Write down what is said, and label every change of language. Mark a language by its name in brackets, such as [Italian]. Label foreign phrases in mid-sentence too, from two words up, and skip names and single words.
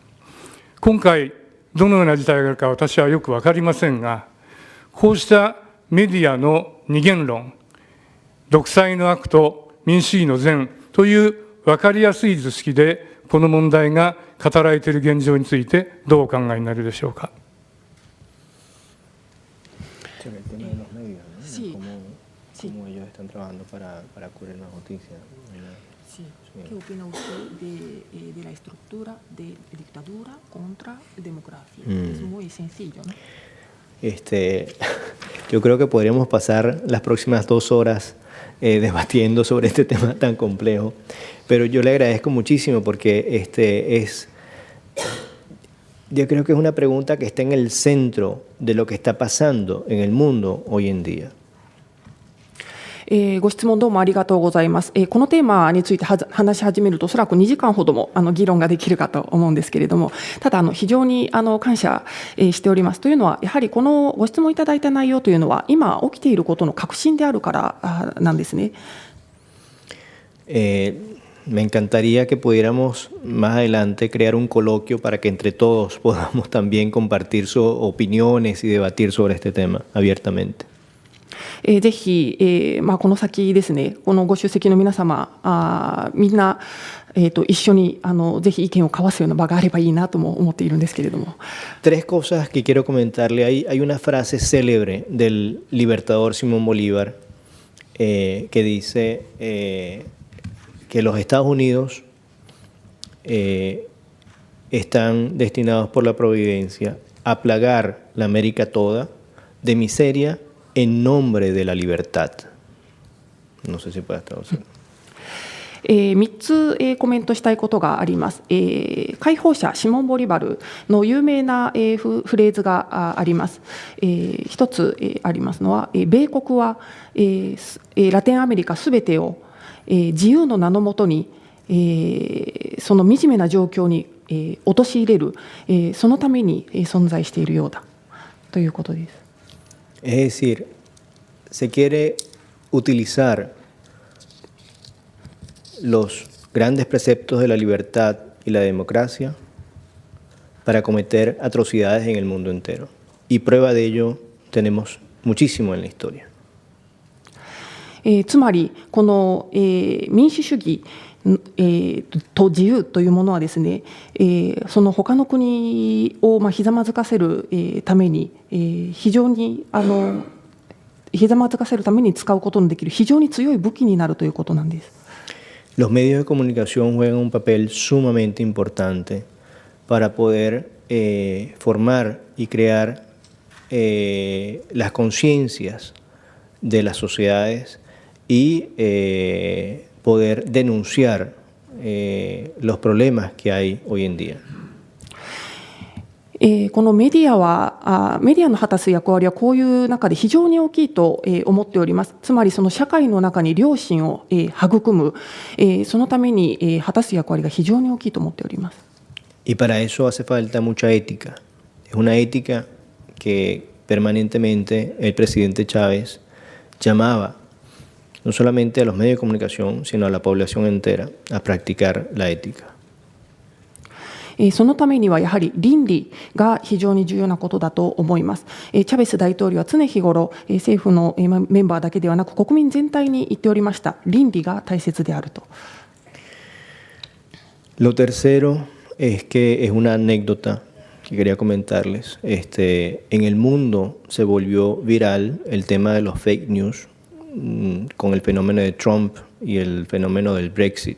[Japanese] 今回どのような事態があるか私はよく分かりませんが、こうしたメディアの二元論、独裁の悪と民主主義の善という分かりやすい図式でこの問題が語られている現状についてどうお考えになるでしょうか。 [Spanish] ¿Qué opina usted de la estructura de dictadura contra democracia? Es muy sencillo, ¿no? Yo creo que podríamos pasar las próximas 2 horas debatiendo sobre este tema tan complejo, pero yo le agradezco muchísimo porque yo creo que es una pregunta que está en el centro de lo que está pasando en el mundo hoy en día. [Japanese] ご質問どうもありがとうございます。このテーマについて話し始めるとおそらく2時間ほども議論ができるかと思うんですけれども、ただ非常に感謝しております。というのはやはりこのご質問いただいた内容というのは今起きていることの核心であるからなんですね。 [Spanish] Me encantaría que pudiéramos más adelante crear un coloquio para que entre todos podamos también compartir sus opiniones y debatir sobre este tema abiertamente. [Japanese] ぜひ、この先ですね、このご出席の皆様みんな、一緒にぜひ意見を交わすような場があればいいなとも思っているんですけれども。 [Spanish] Tres cosas que quiero comentarle. Hay una frase célebre del libertador Simón Bolívar que dice que los Estados Unidos están destinados por la providencia a plagar la América toda de miseria en nombre de la libertad. No sé si puedes traducir. [Japanese] 3 つコメントしたいことがあります。解放者シモン・ボリバルの有名なフレーズがあります。一つありますのは、米国はラテンアメリカすべてを自由の名のもとにその惨めな状況に陥れるそのために存在しているようだということです。 [Spanish] Es decir, se quiere utilizar los grandes preceptos de la libertad y la democracia para cometer atrocidades en el mundo entero. Y prueba de ello tenemos muchísimo en la historia. [Japanese] つまりこの民主主義と自由というものはですね、その他の国をひざまずかせるために非常にひざまずかせるために使うことのできる非常に強い武器になるということなんです。 [Spanish] Los medios de comunicación juegan un papel sumamente importante para poder formar y crear las conciencias de las sociedades y poder denunciar los problemas que hay hoy en día. [Japanese] このメディアの果たす役割はこういう中で非常に大きいと思っております。つまりその社会の中に良心を育むそのために果たす役割が非常に大きいと思っております。 [Spanish] Y para eso hace falta mucha ética. Es una ética que permanentemente el presidente Chávez llamaba no solamente a los medios de comunicación, sino a la población entera a practicar la ética. [Japanese] そのためにはやはり倫理が非常に重要なことだと思います。チャベス大統領は常日頃、政府のメンバーだけではなく国民全体に言っておりました。倫理が大切であると。 [Spanish] Lo tercero es que es una anécdota que quería comentarles. En el mundo se volvió viral el tema de los [English] fake news [Spanish] con el fenómeno de Trump y el fenómeno del Brexit.